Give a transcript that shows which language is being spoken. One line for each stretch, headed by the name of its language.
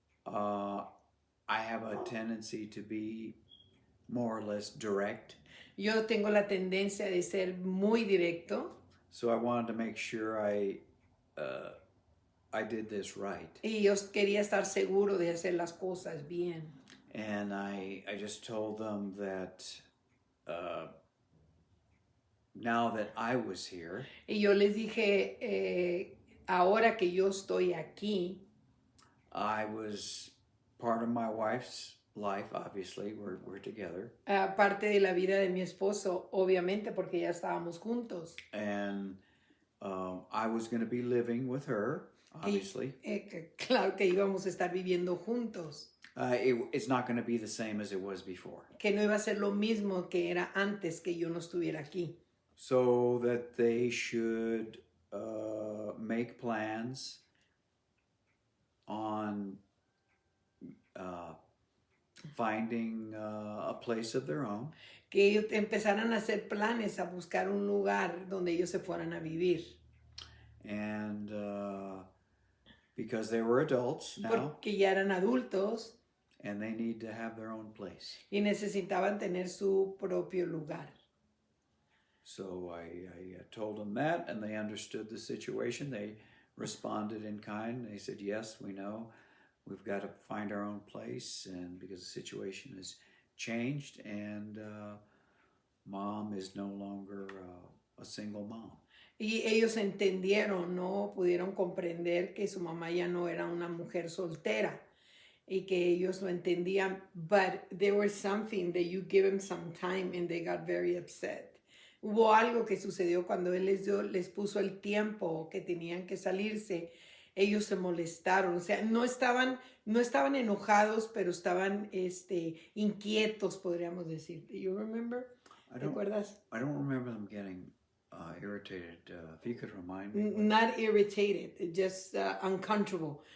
English: I have a tendency to be more or less direct.
Spanish: Yo tengo la tendencia de ser muy directo.
English: So I wanted to make sure I did this right.
Spanish: Y yo quería estar seguro de hacer las cosas bien.
English: And I just told them that now that I was here.
Spanish: Y yo les dije, ahora que yo estoy aquí.
English: I was part of my wife's life, obviously. We're together.
Spanish: Parte de la vida de mi esposo, obviamente, porque ya estábamos juntos.
English: And I was going to be living with her, obviously.
Spanish: Claro que íbamos a estar viviendo juntos.
English: It's not going to be the same as it was before.
Spanish: Que no iba a ser lo mismo que era antes que yo no estuviera aquí.
English: So that they should make plans on finding a place of their own.
Spanish: Que ellos empezaran a hacer planes, a buscar un lugar donde ellos se fueran a vivir.
English: And because they were adults now.
Spanish: Porque ya eran adultos.
English: And they need to have their own place.
Spanish: Y necesitaban tener su propio lugar.
English: So I told them that, and they understood the situation. They responded in kind. They said, yes, we know. we've got to find our own place, and because the situation has changed, and mom is no longer a single mom.
Spanish: Y ellos entendieron, ¿no? Pudieron comprender que su mamá ya no era una mujer soltera y que ellos lo entendían,
English: but there was something that you give them some time and they got very upset.
Spanish: Hubo algo que sucedió cuando él les puso el tiempo que tenían que salirse. Ellos se molestaron, o sea, no estaban enojados, pero estaban inquietos, podríamos decir.
English: Do you remember?
Spanish: ¿Te acuerdas?
English: I don't remember them getting irritated. If you could remind me. Not irritated, just uncomfortable.